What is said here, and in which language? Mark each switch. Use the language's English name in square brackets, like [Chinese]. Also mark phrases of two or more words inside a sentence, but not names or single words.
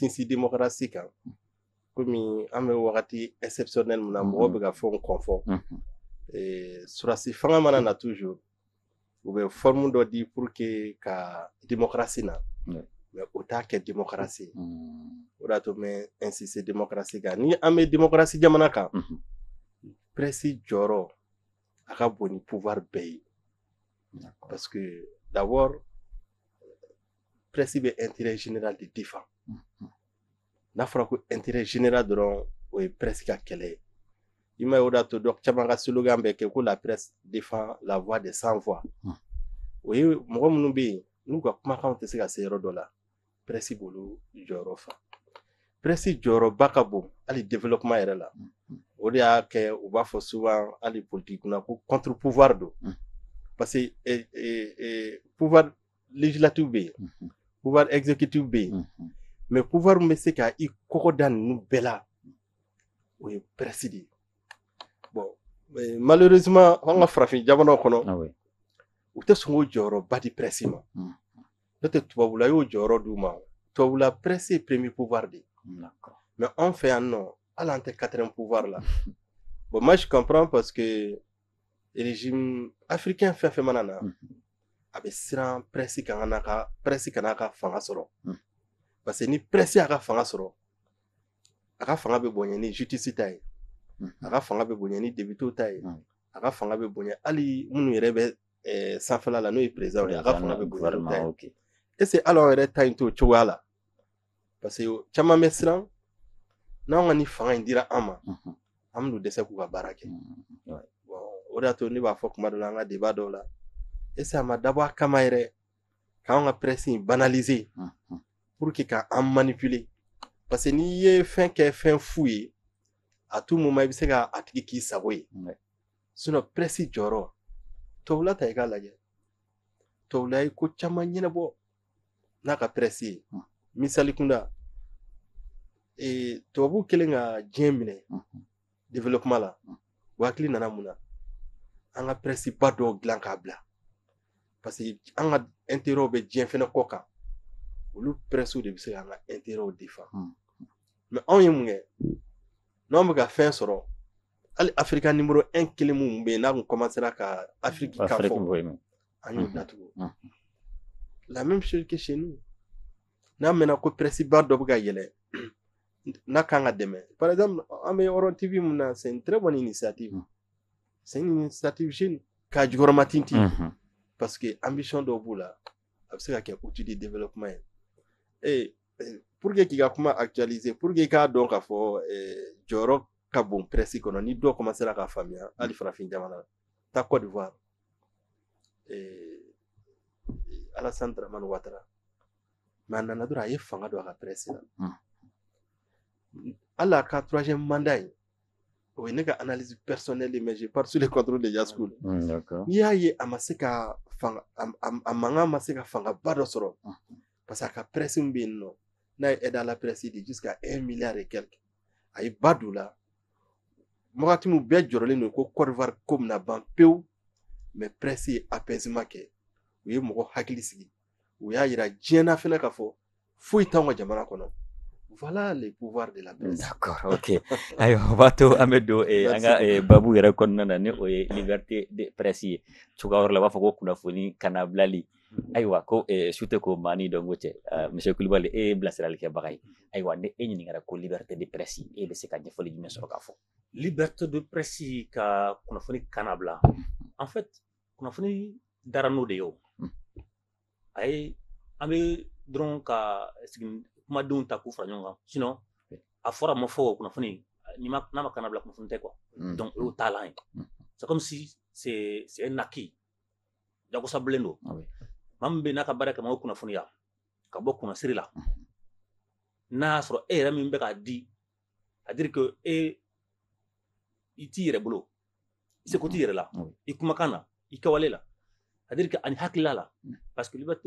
[Bambara] sinsin démocratie kan komi an bɛ wagati exceptionnel mun na mɔgɔw bɛ ka fɛnw kɔnfɔ surasi fanga mana na toujours u bɛ forme dɔ di [French] pour que [Bambara] ka démocratie na mais o t'a kɛ démocratie o de y'a to mɛ [French] insister démocratie [Bambara] kan ni an bɛ démocratie jamana kan presse jɔyɔrɔ a ka bon ni pouvoir bɛɛ ye [French] parce que d'abord [Bambara] presse bɛ [French] intérêt général [Bambara] de défend n'a fɔra ko [French] intérêt général [Bambara] dɔrɔn o ye presse ka kɛlɛ ye i ma ye o de y'a to dɔ caman ka slogan bɛ kɛ ko [French] la presse défend la voix des sans voix [Bambara] o ye mɔgɔ minnu bɛ yen n'u ka kumakanw tɛ se ka se yɔrɔ dɔ la presse b'olu jɔyɔrɔ fa presse jɔyɔrɔba ka bon hali développement yɛrɛ la o de y'a kɛ u b'a fɔ souvent hali politique kunna ko [French] contre pouvoir [Bambara] don [French] parce que pouvoir législatif [Bambara] bɛ yen [French] pouvoir exécutif [Bambara] bɛ yen [French] mais pouvoir [Bambara] min bɛ se ka i kɔkɔ da ninnu bɛɛ la o ye presse de ye [French] bon malheureusement [Bambara] an ka farafin jamanaw kɔnɔ u tɛ sɔn k'o jɔyɔrɔba di presse ma n'o tɛ tubabula y'o jɔyɔrɔ d'u ma tubabula presse ye [French] premier pouvoir [Bambara] de ye mais anw fɛ yan nɔ hali an tɛ [French] quatrième pouvoir [Bambara] la [French] bon moi je comprends parce que régime africain [Bambara] fɛn fɛn mana na a bɛ siran presse kana ka fanga sɔrɔ [French] parce que [Bambara] ni presse y'a ka fanga sɔrɔ a ka fanga bɛ bonya ni justice ta ye a ka fanga bɛ bonya ni député ta ye a ka fanga bɛ bonya hali minnu yɛrɛ bɛ sanfɛla la n'o ye président ye a ka fanga bɛ bonya n'o ta ye [French] est-ce que [Bambara] hali anw yɛrɛ ta in t'o cogoya la parce que caman bɛ siran n'anw ka ni fanga in dira an ma an bɛ n'u dɛsɛ k'u ka baara kɛ bon o de y'a to ne b'a fɔ kuma dɔ la an ka débat dɔw la [French] est-ce que [Bambara] a ma dabɔ a kama yɛrɛ k'anw ka presse in banaliser [French] pour que [Bambara] k'an manipuler [French] parce que [Bambara] n'i ye fɛn kɛ fɛn fu ye [French] à tout moment [Bambara] i bɛ se ka a tigi k'i sago ye sinon presse jɔyɔrɔ tubabula ta i k'a lajɛ tubabula ye ko caman ɲɛnabɔ n'a ka presse ye misali kunda tubabu kɛlen ka diɲɛ minɛ développement la u hakili nana mun na an ka presse ba dɔw dilan k'a bila [French] parce que [Bambara] an ka intérêt bɛ diɲɛ fɛnɛ kɔ kan olu presse de bɛ se k'an ka [French] intérêt défend mais [Bambara] anw ye mun kɛ n'anw bɛ ka fɛn sɔrɔ hali Africa numéro 1 kelen mun bɛ yen n'a kun commencera ka Afrique ka fɔ an y'o datugu [French] la même chose que chez nous [Bambara] n'a mɛnna ko presse ba dɔ bɛ ka yɛlɛ n'a kan ka dɛmɛ [French] par exemple [Bambara] an bɛ Horon TV mun na [French] c'est une très bonne initiative c'est une initiative jeune [Bambara] k'a jukɔrɔma tintin [French] parce que [Bambara] ambition dɔw b'u la a bɛ se ka kɛ [French] outil de développement [Bambara] ye [French] pour que [Bambara] k'i ka kuma actualiser [French] pour que [Bambara] i k'a dɔn k'a fɔ jɔyɔrɔ ka bon presse kɔnɔ ni dɔw commencera k'a faamuya hali farafin jamana la taa Côte d'Ivoire Alassane Dramane Ouattara mais a nana dɔrɔn a ye fanga don a ka presse la hali a ka [French] troisième mandat [Bambara] in o ye ne ka [French] analyse personnelle mais je pars sur le contrôle de Yaskul [Bambara] n'i y'a ye a ma se ka fanga a mankan ma se ka fangaba dɔ sɔrɔ [French] parce que [Bambara] a ka presse min bɛ yen nɔ n'a ye [French] aide à la presse de jusqu'à 1 milliard et quelque [Bambara] a ye ba don la wagati min bɛɛ jɔrɔlen don ko Côte d'Ivoire ko bɛna ban pewu [French] mais presse [Bambara] ye apaisement kɛ u ye mɔgɔ hakili sigi u y'a yira diɲɛ na fɛnɛ k'a fɔ foyi t'anw ka jamana kɔnɔ [French] voilà les pouvoirs de la presse. D'accord, ok. [Bambara] Ayiwa, o b'a to an bɛ don an ka babu yɛrɛ kɔnɔna na ni o ye [French] liberté de presse [Bambara] ye cogoya wɛrɛ la u b'a fɔ ko kunnafoni kana bilali ayiwa ko sute ko maa ni dɔn ko cɛ monsieur Kulibali e ye bilasiralikɛbaga ye ayiwa ni e ɲininkara ko [French] liberté de presse [Bambara] e bɛ se ka ɲɛfɔli jumɛn sɔrɔ k'a fɔ [French] liberté de presse [Bambara] ka kunnafoni kana bila [French] en fait [Bambara] kunnafoni dara n'o de ye o ayi an bɛ dɔrɔn ka sigi kumadenw ta k'u fara ɲɔgɔn kan sinon a fɔra ma fɔ kunnafoni n'a ma kana bila kunnafoni tɛ [French] quoi donc [Bambara] o y'o taalan ye [French] c'est comme si c'est un acquis [Bambara] jagosabilen don maa min bɛ n'a ka baara kɛ ma o kunnafoniya ka bɔ kunnasiri la n'a y'a sɔrɔ e yɛrɛ min bɛ k'a di [French] c'est à dire que [Bambara] e i t'i yɛrɛ bolo i se ko t'i yɛrɛ la i kumakan na i kɛwale la [French] c'est-à-dire que [Bambara] ani hakilila la [French] parce que liberté